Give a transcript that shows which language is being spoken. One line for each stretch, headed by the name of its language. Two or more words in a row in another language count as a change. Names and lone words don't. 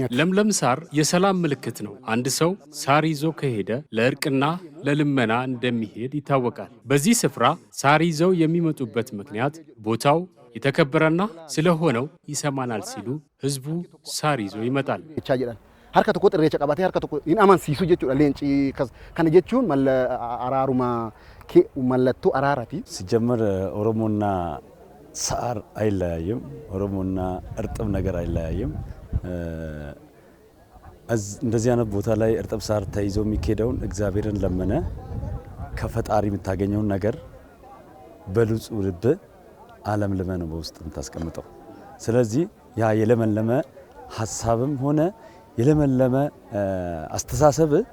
Amharic: ለምለም ሳር የሰላም ምልክት ነው። አንድ ሰው ሳር ይዞ ከሄደ ለእርቅና ለልመና እንደሚሄድ ይታወቃል። በዚህ ስፍራ ሳር ይዘው የሚመጡበት ምክንያት ቦታው የተከበረና ስለሆነው ይሰማናል ሲሉ ህዝቡ ሳር ይዞ ይመጣል።
Oromo: harka tokko irreecha qabatee harka tokko hin amansiisu jechuudha leenci kana jechuun araaruma mallattoo araarati
Amharic: ሲጀመር ኦሮሞና ሳር አይለያይም ኦሮሞና እርጥብ ነገር አይለያይም እንደዚህ አይነት ቦታ ላይ እርጥብ ሳር ተይዞ የሚከደውን እግዚአብሔርን ለመነ ከፈጣሪ የምታገኘውን ነገር በልጹ ልብ ዓለም ለመነ በውስጥ የምታስቀምጠው ስለዚህ ያ የለመለመ ሐሳብም ሆነ የለመለመ አስተሳሰብ